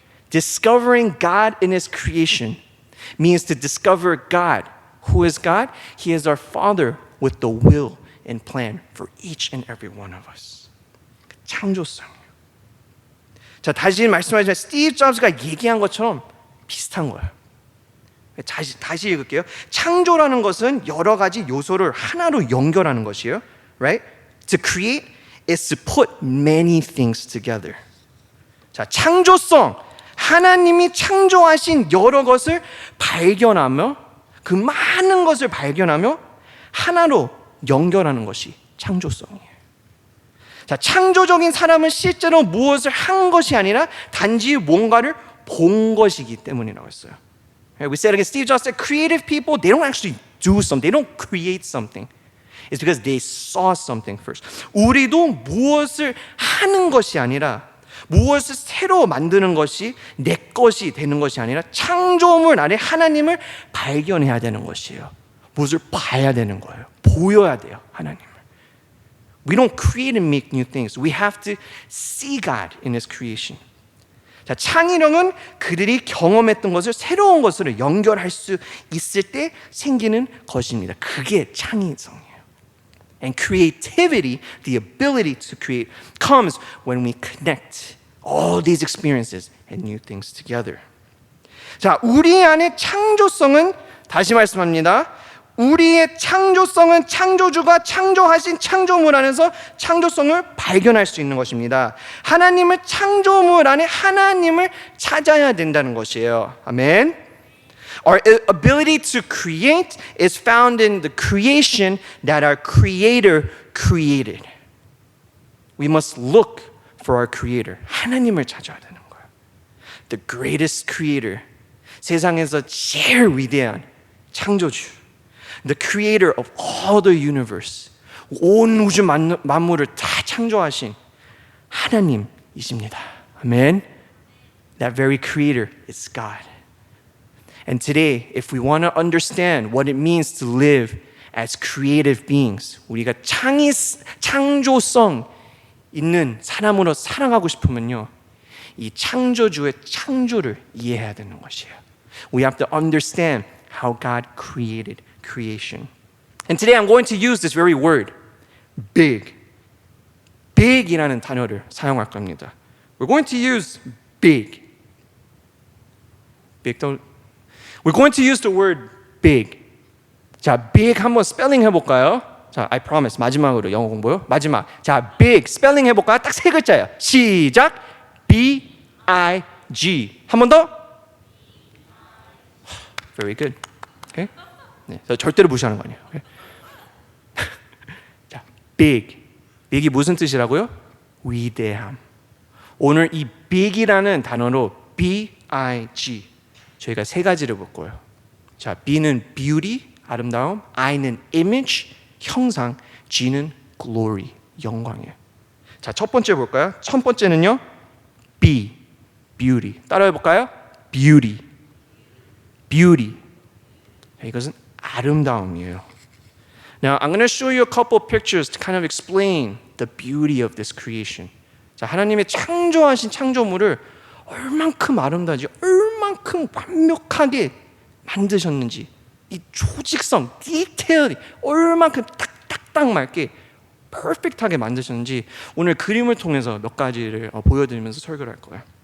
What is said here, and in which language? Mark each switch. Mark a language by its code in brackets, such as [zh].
[en] Discovering God in His creation means to discover God. Who is God? He is our Father with the will and plan for each and every one of us. [ko] 그 창조성이에요. 자, 다시 말씀하지만 스티브 잡스가 얘기한 것처럼 비슷한 거예요. 다시 읽을게요. 창조라는 것은 여러 가지 요소를 하나로 연결하는 것이에요. [en] Right? To create is to put many things together. [ko] 자, 창조성, 하나님이 창조하신 여러 것을 발견하며 그 많은 것을 발견하며 하나로 연결하는 것이 창조성이에요. 자, 창조적인 사람은 실제로 무엇을 한 것이 아니라 단지 뭔가를 본 것이기 때문이라고 했어요. [en] We said again, Steve Jobs said, creative people, they don't actually do something. They don't create something. It's because they saw something first. [ko] 우리도 무엇을 하는 것이 아니라 무엇을 새로 만드는 것이 내 것이 되는 것이 아니라 창조물 안에 하나님을 발견해야 되는 것이에요. 무엇을 봐야 되는 거예요. 보여야 돼요, 하나님을. [en] We don't create and make new things. We have to see God in His creation. [ko] 자, 창의력은 그들이 경험했던 것을 새로운 것으로 연결할 수 있을 때 생기는 것입니다. 그게 창의성이에요. [en] And creativity, the ability to create, comes when we connect all these experiences and new things together. [ko] 자, 우리 안에 창조성은, 다시 말씀합니다. 우리의 창조성은 창조주가 창조하신 창조물 안에서 창조성을 발견할 수 있는 것입니다. 하나님을 창조물 안에 하나님을 찾아야 된다는 것이에요. 아멘. [en] Our ability to create is found in the creation that our Creator created. We must look for our Creator. [ko] 하나님을 찾아야 되는 거예요. [en] The greatest Creator. [ko] 세상에서 제일 위대한 창조주. [en] The creator of all the universe. [ko] 온 우주 만물을 다 창조하신 하나님이십니다. 아멘. [en] That very creator is God. And today, if we want to understand what it means to live as creative beings, [ko] 우리가 창조성 있는 사람으로 살아가고 싶으면요, 이 창조주의 창조를 이해해야 되는 것이에요. [en] We have to understand how God created creation. And today I'm going to use this very word, big. [ko] big이라는 단어를 사용할 겁니다. [en] We're going to use big. We're going to use the word big. [ko] 자, big 한번 스펠링 해볼까요? 자, [en] I promise [ko] 마지막으로 영어 공부요. 마지막. 자, big 스펠링 해볼까요? 딱 세 글자예요. 시작. B-I-G. 한 번 더. [en] Very good. Okay? [ko] 네, 절대로 무시하는 거 아니에요. [en] Okay? [ko] 자, big. big이 무슨 뜻이라고요? 위대함. 오늘 이 big이라는 단어로 B-I-G 저희가 세 가지를 볼 거예요. 자, B는 beauty, 아름다움, I는 image, 형상, G는 glory, 영광이에요. 자, 첫 번째 볼까요? 첫 번째는요, B, beauty. 따라해 볼까요? beauty, beauty. 이것은 아름다움이에요. [en] Now, I'm going to show you a couple of pictures to kind of explain the beauty of this creation. [ko] 자, 하나님의 창조하신 창조물을 얼만큼 아름다운지, 얼만큼 완벽하게 만드셨는지, 이 조직성, 디테일이 얼만큼 딱딱딱 맞게 퍼펙트하게 만드셨는지 오늘 그림을 통해서 몇 가지를 보여드리면서 설교를 할 거예요.